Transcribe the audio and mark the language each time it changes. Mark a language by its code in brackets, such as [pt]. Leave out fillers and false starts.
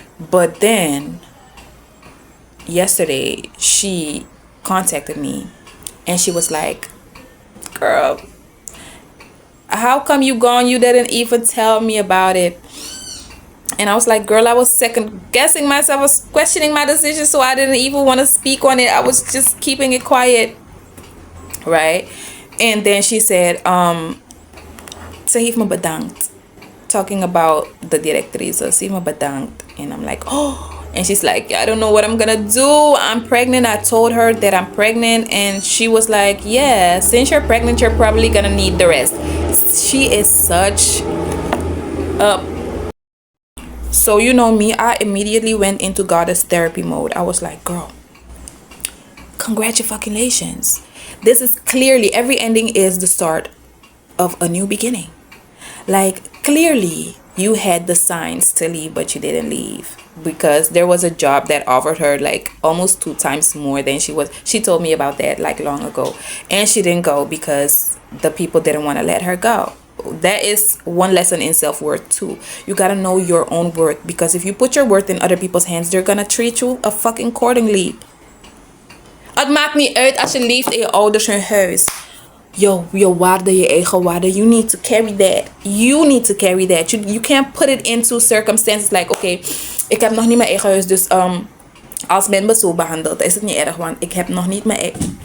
[en] But then yesterday she contacted me and she was like, girl, how come you gone? You didn't even tell me about it. And I was like, girl, I was second guessing myself. I was questioning my decision, so I didn't even want to speak on it. I was just keeping it quiet, right? And then she said, [nl] ze heeft me bedankt. [en] Talking about the directrice. [nl] Ze heeft me bedankt. [en] And I'm like, oh. And she's like, I don't know what I'm gonna do. I'm pregnant. I told her that I'm pregnant. And she was like, yeah, since you're pregnant, you're probably gonna need the rest. She is such a... So you know me, I immediately went into goddess therapy mode. I was like, girl, congratulations. This is clearly, every ending is the start of a new beginning. Like, clearly you had the signs to leave, but you didn't leave, because there was a job that offered her like almost 2 times more than she told me about that like long ago, and she didn't go because the people didn't want to let her go. That is one lesson in self-worth too. You gotta know your own worth, because if you put your worth in other people's hands, they're gonna treat you a fucking accordingly. [nl] Het maakt niet uit als je leeft in je ouders hun huis. Je waarde, je eigen waarde. [en] You need to carry that. You need to carry that. You can't put it into circumstances like, okay, [nl] ik heb nog niet mijn eigen huis, dus als men me zo behandelt, is het niet erg, want ik heb nog niet mijn eigen...